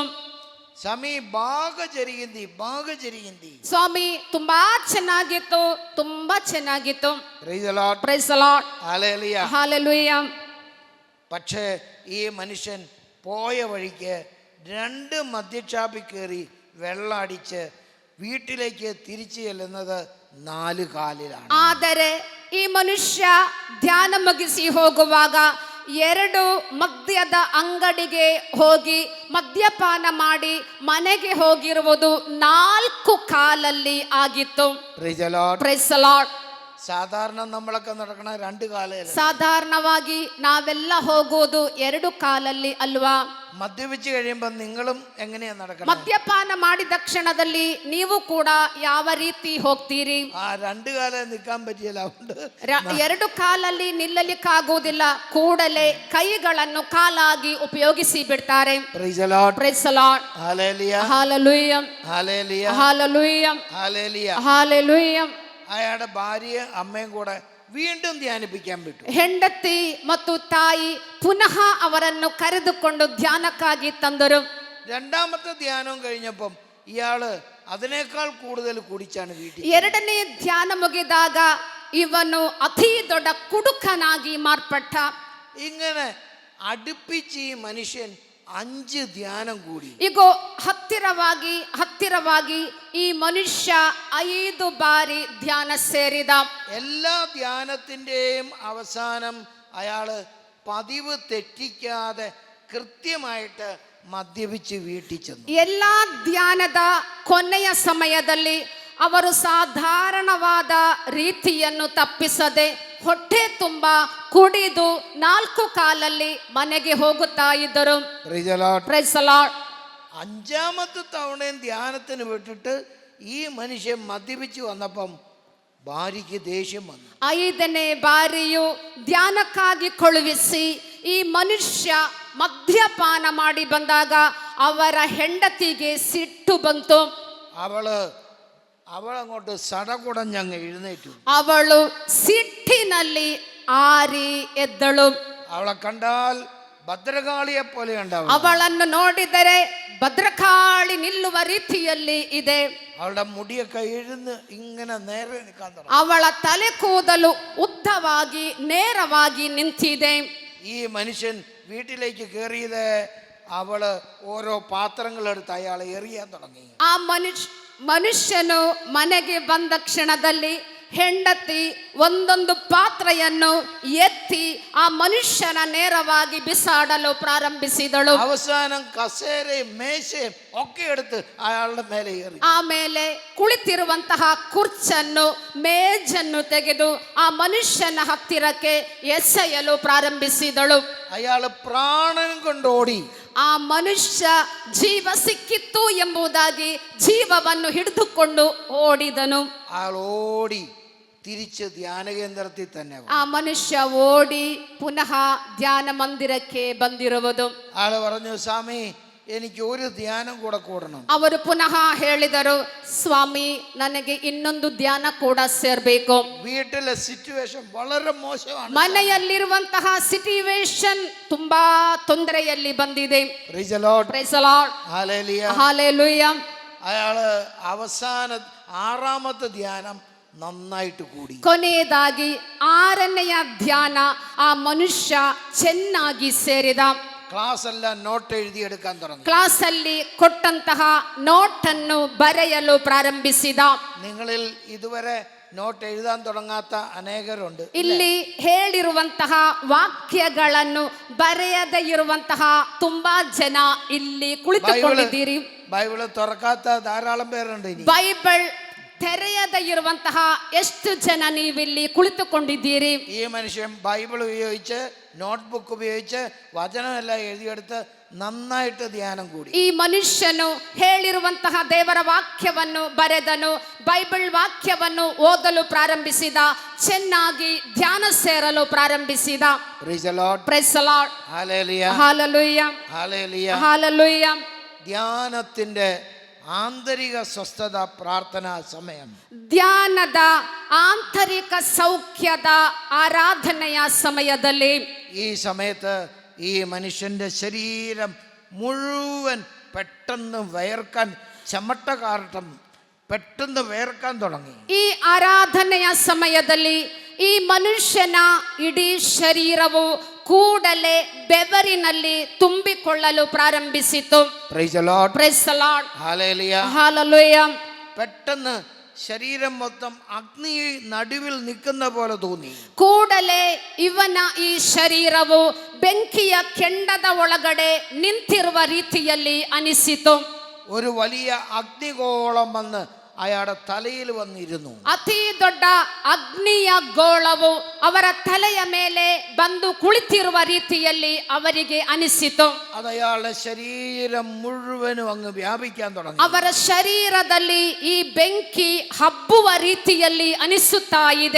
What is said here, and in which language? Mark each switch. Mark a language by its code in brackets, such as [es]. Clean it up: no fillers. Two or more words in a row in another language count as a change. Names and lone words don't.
[te] സമി ബാగా జరిగింది. [kn] ಸ್ವಾಮಿ, ತುಂಬಾ ಚೆನ್ನಾಗಿತ್ತು, ತುಂಬಾ ಚೆನ್ನಾಗಿತ್ತು. [en] Praise the Lord. Praise the Lord. [ml] ഹല്ലേലൂയ. ഹല്ലേലൂയ. പക്ഷേ ഈ മനുഷ്യൻ പോയ വഴിക്ക് 2 മദ്യഷാപ്പിൽ കയറി വെള്ളം അടിച്ച് വീട്ടിലേക്ക് തിരിച്ചു ചെല്ലുന്നത് 4 കാലിലാണ്. [kn] ಆದರೆ ಈ ಮನುಷ್ಯ ಧ್ಯಾನ ಮುಗಿಸಿ ಹೋಗುವಾಗ 2 ಮದ್ಯದ ಅಂಗಡಿಗೆ ಹೋಗಿ ಮದ್ಯಪಾನ ಮಾಡಿ ಮನೆಗೆ ಹೋಗಿರುವುದು 4 ಕಾಲಲ್ಲಿ ಆಗಿತ್ತು. [en] Praise the Lord. Praise the Lord. [ml] സാധാരണ നമ്മളൊക്കെ നടക്കണ 2 കാലല്ല. [kn] ಸಾಧಾರಣವಾಗಿ ನಾವೆಲ್ಲ ಹೋಗೋದು 2 ಕಾಲಲ್ಲಿ ಅಲ್ವಾ? [ml] മദ്യപിച്ച് കഴിയുമ്പോൾ നിങ്ങളും എങ്ങനെയാ നടക്കണം? [kn] ಮದ್ಯಪಾನ ಮಾಡಿದ ಕ್ಷಣದಲ್ಲಿ ನೀವು ಕೂಡ ಯಾವ ರೀತಿ ಹೋಗ್ತೀರಿ? [ml] ആ 2 കാലം നിൽക്കാൻ പറ്റിയല്ല. അതുകൊണ്ട് [kn] 2 ಕಾಲಲ್ಲಿ ನಿಲ್ಲಲಿಕ್ಕಾಗುವುದಿಲ್ಲ. ಕೂಡಲೇ ಕೈಗಳನ್ನು ಕಾಲಾಗಿ ಉಪಯೋಗಿಸಿ ಬಿಡ್ತಾರೆ. [en] Praise the Lord. Praise the Lord. [ml] ഹല്ലേലൂയ. [kn] ಹಾಲೆಲೂಯ. [ml] ഹല്ലേലൂയ. [kn] ಹಾಲೆಲೂಯ. [ml] ഹല്ലേലൂയ. [kn] ಹಾಲೆಲೂಯ. [ml] അയാളുടെ ഭാര്യയും അമ്മയും കൂടെ വീണ്ടും ധ്യാനിപ്പിക്കാൻ വിട്ടു. [kn] ಹೆಂಡತಿ ಮತ್ತು ತಾಯಿ ಪುನಃ ಅವರನ್ನು ಕರೆದುಕೊಂಡು ಧ್ಯಾನಕ್ಕಾಗಿ ತಂದರು. [ml] 2ാമത്തെ ധ്യാനവും കഴിഞ്ഞപ്പം ഇയാള് അതിനേക്കാൾ കൂടുതൽ കുടിച്ചാണ് വീട്ടിൽ. [kn] 2ನೇ ಧ್ಯಾನ ಮುಗಿದಾಗ ಇವನು ಅತಿ ದೊಡ್ಡ ಕುಡುಕನಾಗಿ ಮಾರ್ಪಟ್ಟ. [ml] ഇങ്ങനെ അടുപ്പിച്ച് ഈ മനുഷ്യൻ 5 ധ്യാനം കൂടി. [kn] ಈಗ ಹತ್ತಿರವಾಗಿ ಈ ಮನುಷ್ಯ 5 ಬಾರಿ ಧ್ಯಾನ ಸೇರಿದ. [ml] എല്ലാ ധ്യാനത്തിൻ്റെയും അവസാനം അയാള് പതിവ് തെറ്റിക്കാതെ കൃത്യമായിട്ട് മദ്യപിച്ച് വീട്ടിൽ ചെന്നു. [kn] ಎಲ್ಲಾ ಧ್ಯಾನದ ಕೊನೆಯ ಸಮಯದಲ್ಲಿ ಅವರು ಸಾಧಾರಣವಾದ ರೀತಿಯನ್ನು ತಪ್ಪಿಸದೆ ಹೊಟ್ಟೆ ತುಂಬ ಕುಡಿದು 4 ಕಾಲಲ್ಲಿ ಮನೆಗೆ ಹೋಗುತ್ತಾ ಇದ್ದರು. [en] Praise the Lord. Praise the Lord. [ml] 5ാമത്തെ തവണയും ധ്യാനത്തിന് വിട്ടിട്ട് ഈ മനുഷ്യൻ മദ്യപിച്ച് വന്നപ്പം ഭാര്യയ്ക്ക് ദേഷ്യം വന്നു. [kn] 5ನೇ ಬಾರಿಯು ಧ್ಯಾನಕ್ಕಾಗಿ ಕಳುಹಿಸಿ ಈ ಮನುಷ್ಯ ಮದ್ಯಪಾನ ಮಾಡಿ ಬಂದಾಗ ಅವರ ಹೆಂಡತಿಗೆ ಸಿಟ್ಟು ಬಂತು. [ml] അവളങ്ങോട്ട് സടകുടഞ്ഞങ്ങ് എഴുന്നേറ്റു. [kn] ಅವಳು ಸಿಟ್ಟಿನಲ್ಲಿ ಆರಿ ಎದ್ದಳು. [ml] അവളെ കണ്ടാൽ ഭദ്രകാളിയെ പോലെ ഉണ്ടാവും. [kn] ಅವಳನ್ನು ನೋಡಿದರೆ ಭದ್ರಕಾಳಿ ನಿಲ್ಲುವ ರೀತಿಯಲ್ಲಿ ಇದೆ. [ml] അവളുടെ മുടിയൊക്കെ എഴുന്ന് ഇങ്ങനെ നേരെ നിൽക്കാൻ തുടങ്ങി. [kn] ಅವಳ ತಲೆ ಕೂದಲು ಉದ್ದವಾಗಿ ನೇರವಾಗಿ ನಿಂತಿದೆ. [ml] ഈ മനുഷ്യൻ വീട്ടിലേക്ക് കയറിയത് അവള് ഓരോ പാത്രങ്ങളെടുത്ത് അയാളെ എറിയാൻ തുടങ്ങി. [kn] ಆ ಮನುಷ್ಯನು ಮನೆಗೆ ಬಂದ ಕ್ಷಣದಲ್ಲಿ ಹೆಂಡತಿ ಒಂದೊಂದು ಪಾತ್ರೆಯನ್ನು ಎತ್ತಿ ಆ ಮನುಷ್ಯನ ನೇರವಾಗಿ ಬಿಸಾಡಲು ಪ್ರಾರಂಭಿಸಿದಳು. [ml] അവസാനം കസേരയും മേശയും ഒക്കെ എടുത്ത് അയാളുടെ മേലെ എറി. [kn] ಆಮೇಲೆ ಕುಳಿತಿರುವಂತಹ ಕುರ್ಚನ್ನು ಮೇಜನ್ನು ತೆಗೆದು ಆ ಮನುಷ್ಯನ ಹತ್ತಿರಕ್ಕೆ ಎಸೆಯಲು ಪ್ರಾರಂಭಿಸಿದಳು. [ml] അയാള് പ്രാണൻ കൊണ്ടോടി. [kn] ಆ ಮನುಷ್ಯ ಜೀವ ಸಿಕ್ಕಿತ್ತು ಎಂಬುದಾಗಿ ಜೀವವನ್ನು ಹಿಡಿದುಕೊಂಡು ಓಡಿದನು. [ml] അയാൾ ഓടി തിരിച്ച് ധ്യാന കേന്ദ്രത്തിൽ തന്നെ. [kn] ಆ ಮನುಷ್ಯ ಓಡಿ ಪುನಃ ಧ್ಯಾನ ಮಂದಿರಕ್ಕೆ ಬಂದಿರುವುದು. [ml] ആള് പറഞ്ഞു, സ്വാമി എനിക്ക് ഒരു ധ്യാനം കൂടെ കൂടണം. [kn] ಅವರು ಪುನಃ ಹೇಳಿದರು, ಸ್ವಾಮಿ ನನಗೆ ಇನ್ನೊಂದು ಧ್ಯಾನ ಕೂಡ ಸೇರ್ಬೇಕು. [ml] വീട്ടിലെ സിറ്റുവേഷൻ വളരെ മോശമാണ്. [kn] ಮನೆಯಲ್ಲಿರುವಂತಹ ಸಿಚುವೇಶನ್ ತುಂಬಾ ತೊಂದರೆಯಲ್ಲಿ ಬಂದಿದೆ. [en] Praise the Lord. Praise the Lord. [ml] ഹല്ലേലൂയ. [kn] ಹಾಲೆಲೂಯ. [ml] അയാള് അവസാന 6ാമത്തെ ധ്യാനം നന്നായിട്ട് കൂടി. [kn] ಕೊನೆಯದಾಗಿ 6ನೆಯ ಧ್ಯಾನ ಆ ಮನುಷ್ಯ ಚೆನ್ನಾಗಿ ಸೇರಿದ. [ml] ക്ലാസ് എല്ലാം നോട്ട് എഴുതിയെടുക്കാൻ തുടങ്ങി. [kn] ಕ್ಲಾಸ್ ಅಲ್ಲಿ ಕೊಟ್ಟಂತಹ ನೋಟನ್ನು ಬರೆಯಲು ಪ್ರಾರಂಭಿಸಿದ. [ml] നിങ്ങളിൽ ഇതുവരെ നോട്ട് എഴുതാൻ തുടങ്ങാത്ത അനേകരുണ്ട്. [kn] ಇಲ್ಲಿ ಹೇಳಿರುವಂತಹ ವಾಕ್ಯಗಳನ್ನು ಬರೆಯದೇ ಇರುವಂತಹ ತುಂಬಾ ಜನ ಇಲ್ಲಿ ಕುಳಿತುಕೊಂಡಿದ್ದೀರಿ. [ml] ബൈബിള് തുറക്കാത്ത ധാരാളം പേരുണ്ട്. ഇനി [kn] ಬೈಬಲ್ ತೆರೆಯದೇ ಇರುವಂತಹ ಎಷ್ಟು ಜನ ನೀವಿಲ್ಲಿ ಕುಳಿತುಕೊಂಡಿದ್ದೀರಿ? [ml] ഈ മനുഷ്യൻ ബൈബിൾ ഉപയോഗിച്ച് നോട്ട്ബുക്ക് ഉപയോഗിച്ച് വചനമെല്ലാം എഴുതിയെടുത്ത് നന്നായിട്ട് ധ്യാനം കൂടി. [kn] ಈ ಮನುಷ್ಯನು ಹೇಳಿರುವಂತಹ ದೇವರ ವಾಕ್ಯವನ್ನು ಬರೆದನು, ಬೈಬಲ್ ವಾಕ್ಯವನ್ನು ಓದಲು ಪ್ರಾರಂಭಿಸಿದ, ಚೆನ್ನಾಗಿ ಧ್ಯಾನ ಸೇರಲು ಪ್ರಾರಂಭಿಸಿದ. [en] Praise the Lord. Praise the Lord. Hallelujah. Hallelujah. Hallelujah. Hallelujah. [ml] ധ്യാനത്തിന്റെ ആന്തരിക സ്വസ്ഥത പ്രാർത്ഥനാ സമയം. [kn] ಧ್ಯಾನದ ಆಂತರಿಕ ಸೌಖ್ಯದ ಆರಾಧನೆಯ ಸಮಯದಲ್ಲಿ [ml] ഈ സമയത്ത് ഈ മനുഷ്യന്റെ ശരീരം മുഴുവൻ പെട്ടെന്ന് വയർക്കാൻ, ചെമട്ട കാരണം പെട്ടെന്ന് വയർക്കാൻ തുടങ്ങി. [kn] ಈ ಆರಾಧನೆಯ ಸಮಯದಲ್ಲಿ ಈ ಮನುಷ್ಯನ ಇಡೀ ಶರೀರವು ಕೂಡಲೇ ಬೆವರಿನಲ್ಲಿ ತುಂಬಿಕೊಳ್ಳಲು ಪ್ರಾರಂಭಿಸಿತು. [en] Praise the Lord. Praise the Lord. Hallelujah. Hallelujah. [ml] പെട്ടെന്ന് ശരീരം മൊത്തം അഗ്നി നടുവിൽ നിൽക്കുന്ന പോലെ തോന്നി. [kn] ಕೂಡಲೇ ಇವನ ಈ ಶರೀರವು ಬೆಂಕಿಯ ಕೆಂಡದ ಒಳಗಡೆ ನಿಂತಿರುವ ರೀತಿಯಲ್ಲಿ ಅನಿಸಿತು. [ml] ഒരു വലിയ അഗ്നിഗോളം വന്ന് അയാളുടെ തലയിൽ വന്നിരുന്നു. [kn] ಅತಿ ದೊಡ್ಡ ಅಗ್ನಿಯ ಗೋಳವು ಅವರ ತಲೆಯ ಮೇಲೆ ಬಂದು ಕುಳಿತಿರುವ ರೀತಿಯಲ್ಲಿ ಅವರಿಗೆ ಅನಿಸಿತು. [ml] അത് അയാളുടെ ശരീരം മുഴുവനും അങ്ങ് വ്യാപിക്കാൻ തുടങ്ങി. [kn] ಅವರ ಶರೀರದಲ್ಲಿ ಈ ಬೆಂಕಿ ಹಬ್ಬುವ ರೀತಿಯಲ್ಲಿ ಅನಿಸುತ್ತಾ ಇದೆ.